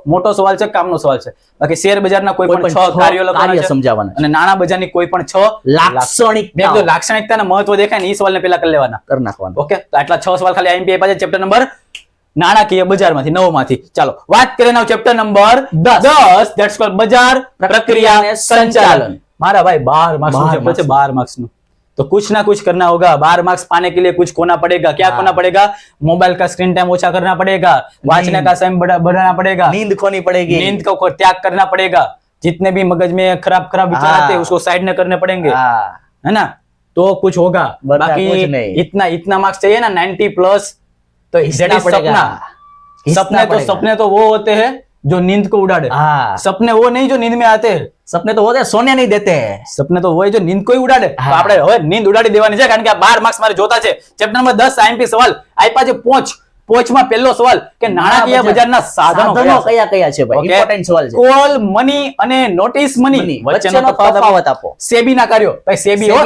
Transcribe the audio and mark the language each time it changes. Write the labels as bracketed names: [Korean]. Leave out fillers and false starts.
[Gujarati] મોટો સવાલ છે, કામનો સવાલ છે. બાકી શેર બજારના કોઈ પણ 6 કાર્યો લખવાના સમજાવવાના અને નાણા બજારની કોઈ પણ 6 લાક્ષણિકતા અને મહત્વ દેખાય ને એ સવાલને પેલા કરી લેવાના, કરી નાખવાના. ઓકે, તો આટલા 6 સવાલ ખાલી આઈએમપી આપ્યા છે ચેપ્ટર નંબર નાણાકીય બજારમાંથી 9 માંથી. ચાલો વાત કરીએ now chapter number 10 [English] that's called [Gujarati] બજાર પ્રક્રિયા અને સંચાલન. મારા ભાઈ 12 માર્ક્સ નું ચેપ્ટર છે, 12 માર્ક્સ નું. [Hindi] तो कुछ ना कुछ करना होगा। 12 मार्क्स पाने के लिए कुछ खोना पड़ेगा। क्या खोना पड़ेगा? मोबाइल का स्क्रीन टाइम ओछा करना पड़ेगा, वांचने का समय बढ़ाना पड़ेगा, नींद खोनी पड़ेगी। नींद को त्याग करना पड़ेगा, जितने भी मगज में खराब खराब विचार आते हैं उसको साइड में करने पड़ेंगे, हाँ, है ना? तो कुछ होगा। वरना बाकी कुछ नहीं। इतना मार्क्स चाहिए ना 90 प्लस, तो घिसना [English] that is [Hindi] पड़ेगा। सपना। घिसना सपने तो वो होते हैं जो नींद को उड़ाड़े। हाँ, सपने वो नहीं जो नींद में आते हैं। सपने तो होते हैं, सोने नहीं देते हैं। [Gujarati] સપને તો હોય જો નીંદ કોઈ ઉડાડે તો હા. આપણે હવે નીંદ ઉડાડી દેવાની છે, કારણ કે આ 12 માર્ક્સ મારે જોતા છે. ચેપ્ટર નંબર 10 આઈએમપી સવાલ આપ્યા છે. પોચમાં પહેલો સવાલ કે નાણાકીય બજારના સાધનો કયા છે? કયા છે ભાઈ? ઇમ્પોર્ટન્ટ સવાલ છે. કોલ મની અને નોટિસ મની [English] Money. [Gujarati] વચ્ચેનો વચ્ચેનો તફાવત આપો. સેબીના કાર્યો ભાઈ, સેબી હો,